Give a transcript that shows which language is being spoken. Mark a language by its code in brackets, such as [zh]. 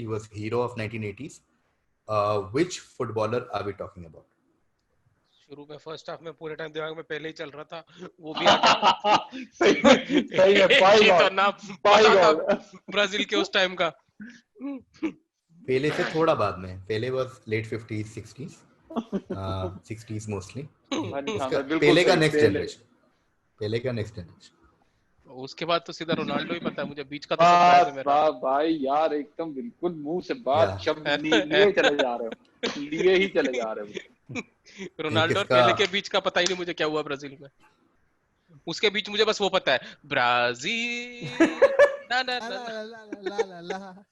[en] He was hero of 1980s. Which footballer are we talking about? [hi] शुरू में first half में पूरे time दिमाग में पहले ही चल रहा था, वो भी आता सही है तो नाम पता था ब्राजील के उस टाइम का. पहले से थोड़ा बाद में. पहले [en] was late 50s 60s 60s mostly. [hi] पहले का नेक्स्ट जनरेशन. उसके बाद तो सीधा रोनाल्डो ही पता है मुझे, बीच का तो सरप्राइज है मेरा. भाई यार एकदम बिल्कुल मुंह से बात शब्द लिए चले जा रहे हो. रोनाल्डो और पेले के बीच का पता ही नहीं मुझे क्या हुआ ब्राजील में. उसके बीच मुझे बस वो पता है, ब्राजील ना ना ना